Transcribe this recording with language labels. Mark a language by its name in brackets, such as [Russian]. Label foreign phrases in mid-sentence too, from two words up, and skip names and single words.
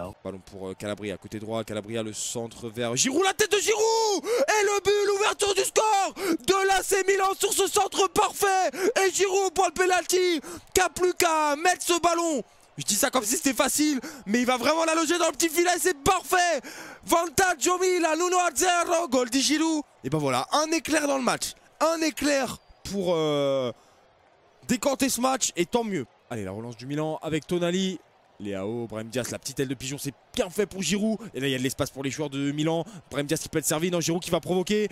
[French] Ballon pour Calabria, côté droit, Calabria le centre vers Giroud, la tête de Giroud. Et le but, l'ouverture du score de l'AC Milan sur ce centre parfait. Et Giroud pour le penalty, qui a plus qu'à mettre ce ballon. Je dis ça comme si c'était facile, mais il va vraiment la loger dans le petit filet, c'est parfait. [Italian] Vantaggio Milan, 1-0, goal di Giroud. [French] Et ben voilà, un éclair dans le match, un éclair pour décanter ce match, et tant mieux. Allez, la relance du Milan avec Tonali. Léao, Brahim Diaz, la petite aile de pigeon, c'est bien fait pour Giroud. Et là, il y a de l'espace pour les joueurs de Milan. Brahim Diaz qui peut être servi. Non, Giroud qui va provoquer.